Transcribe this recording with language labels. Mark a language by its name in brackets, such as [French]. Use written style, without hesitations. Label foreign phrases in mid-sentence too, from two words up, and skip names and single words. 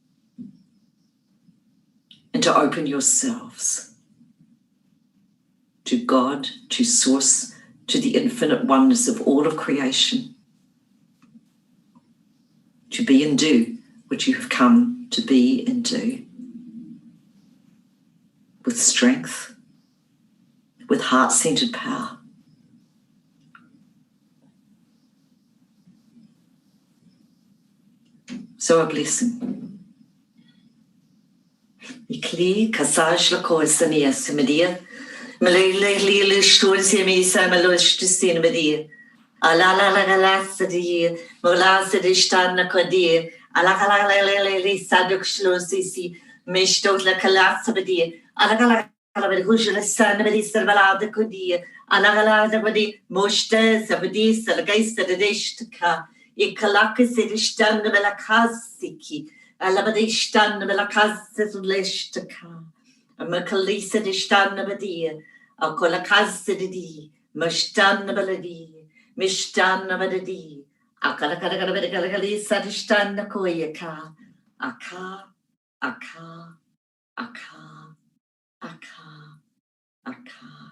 [English] and to open yourselves to God, to Source, to the infinite oneness of all of creation, to be and do what you have come to be and do, with strength, with heart-centered power. So a blessing. Ikli kasaj la koisania simedia, malili shtusi mi samalosh tistin media. Ala la la la sadi, mola sadi stan na kodi, ala la la la la saduk shlosi mishtot la kalas media. Ala la la la hujla san media servalada kodi, ala la la media moshta sabdi salgaista de deshtka. Ikalaka sedistan de la kasiki, Alabadishtan Belakazilistaka, a Makalisa Distan Abadia, a Kolakazidi, Mashtan Baladi, Mishtan Abadi, a Kalakalakalisa Distan Nakoyaka, Aka, Aka, Aka, Aka, Aka.